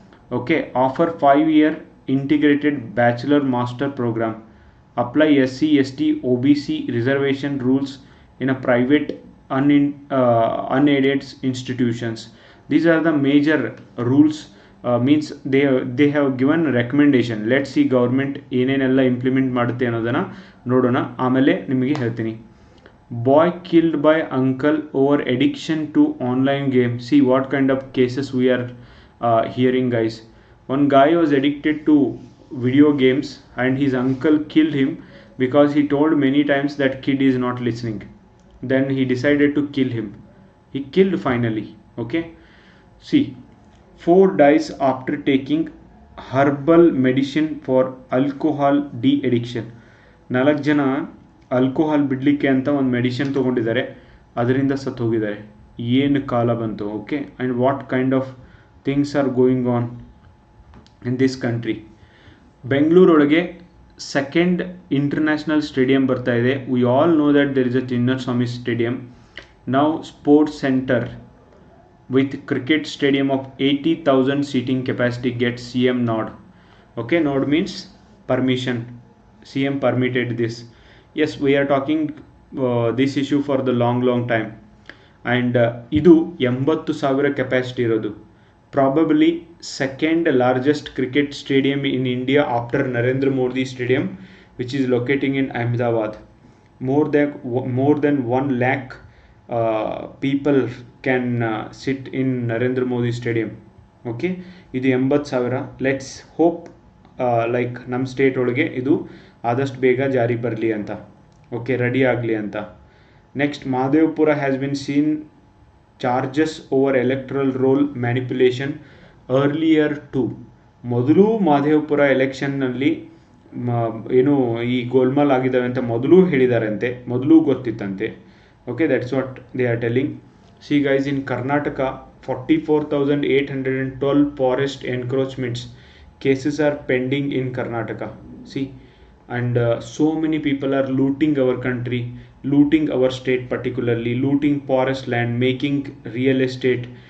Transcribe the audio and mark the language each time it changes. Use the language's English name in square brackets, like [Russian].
[English] Okay, offer 5-year integrated bachelor master program, apply SC ST OBC reservation rules in a private unaided institutions. These are the major rules. Means they have given recommendation. Let's see government [Kannada] ಏನೇನೆಲ್ಲ implement ಮಾಡುತ್ತೆ ಅನ್ನೋದನ್ನ ನೋಡೋಣ, ಆಮೇಲೆ ನಿಮಗೆ ಹೇಳ್ತೀನಿ. [English] Boy killed by uncle over addiction to online game. See what kind of cases we are hearing, guys. One guy was addicted to video games and his uncle killed him because he told many times that kid is not listening. Then he decided to kill him. He killed finally. Okay, see, 4 dies after taking herbal medicine for alcohol de-addiction. [Kannada] 4 ಜನ alcohol ಬಿಡಲಿಕ್ಕೆ ಅಂತ ಒಂದು medicine ತೊಗೊಂಡಿದ್ದಾರೆ, ಅದರಿಂದ ಸತ್ತು ಹೋಗಿದ್ದಾರೆ. ಏನು ಕಾಲ ಬಂತು. [English] Okay, and what kind of things are going on in this country. [Kannada] ಬೆಂಗಳೂರೊಳಗೆ second international stadium ಬರ್ತಾ ಇದೆ. [English] We all know that there is a Chinnaswamy stadium. Now sports centre with cricket stadium of 80,000 seating capacity gets CM nod. Okay, nod means permission. CM permitted this. Yes, we are talking this issue for the long time. [Kannada] And ಇದು 80,000 capacity ಇರೋದು. [English] Probably second largest cricket stadium in India after Narendra Modi Stadium, which is locating in Ahmedabad. More than 1 lakh people can sit in Narendra Modi Stadium. [Kannada] Okay, ಇದು 80,000. [English] let's hope like [Kannada] ನಮ್ಮ state ಒಳಗೆ ಇದು ಆದಷ್ಟು ಬೇಗ ಜಾರಿ ಬರಲಿ ಅಂತ. Okay, ready ಆಗಲಿ ಅಂತ. [English] Next, Mahadevapura has been seen charges over electoral roll manipulation earlier too. [Kannada] ಮೊದಲು ಮಹದೇವಪುರ ಎಲೆಕ್ಷನ್ನಲ್ಲಿ ಏನು ಈ ಗೋಲ್ಮಾಲ್ ಆಗಿದ್ದಾವೆ ಅಂತ ಮೊದಲು ಹೇಳಿದಾರಂತೆ, ಮೊದಲು ಗೊತ್ತಿತ್ತಂತೆ. [English] Okay, that's what they are telling. See guys, in Karnataka 44,812 forest encroachments cases are pending in Karnataka. See, and so many people are looting our country, looting our state, particularly looting forest land, making real estate.